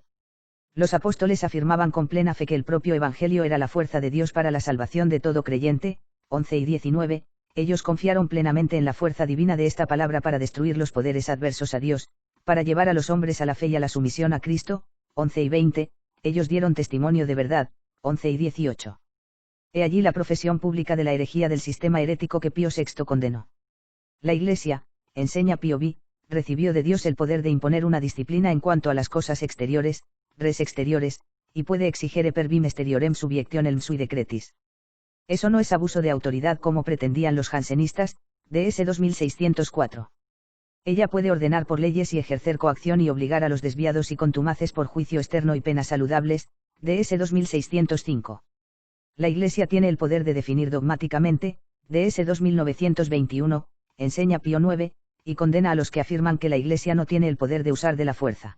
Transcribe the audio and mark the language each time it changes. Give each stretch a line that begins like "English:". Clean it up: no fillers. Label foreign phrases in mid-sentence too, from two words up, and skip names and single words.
Spanish: Los apóstoles afirmaban con plena fe que el propio Evangelio era la fuerza de Dios para la salvación de todo creyente, 11 y 19, ellos confiaron plenamente en la fuerza divina de esta palabra para destruir los poderes adversos a Dios, para llevar a los hombres a la fe y a la sumisión a Cristo, 11 y 20, ellos dieron testimonio de verdad, 11 y 18. He allí la profesión pública de la herejía del sistema herético que Pío VI condenó. La Iglesia, enseña Pío V, recibió de Dios el poder de imponer una disciplina en cuanto a las cosas exteriores,
Latin: res exteriores,
Spanish: y puede
Latin: exigere per vim exteriorem subjectionem sui decretis.
Spanish: Eso no es abuso de autoridad como pretendían los jansenistas, DS 2604. Ella puede ordenar por leyes y ejercer coacción y obligar a los desviados y contumaces por juicio externo y penas saludables, DS 2605. La Iglesia tiene el poder de definir dogmáticamente, DS 2921, enseña Pío IX, y condena a los que afirman que la Iglesia no tiene el poder de usar de la fuerza.